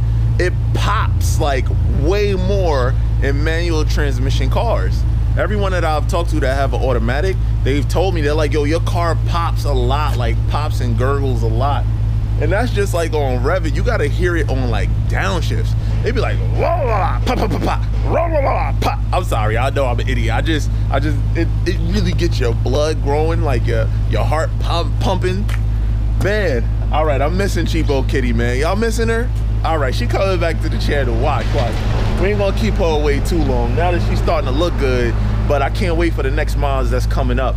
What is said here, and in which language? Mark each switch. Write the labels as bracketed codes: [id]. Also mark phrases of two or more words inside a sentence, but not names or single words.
[en] It pops like way more in manual transmission cars. Everyone that I've talked to that have an automatic, they've told me, they're like, yo, your car pops a lot, like pops and gurgles a lot. And that's just like on Revit. You gotta hear it on like downshifts. They'd be like, wah, wah, pop, pop, pop, pop, wah, wah, wah, pop. I'm sorry, I know I'm an idiot. It really gets your blood growing, like your heart pumping. Man, all right, I'm missing Cheapokitty, man. Y'all missing her? All right, she coming back to the chair to watch. We ain't gonna keep her away too long. Now that she's starting to look good, but I can't wait for the next mods that's coming up.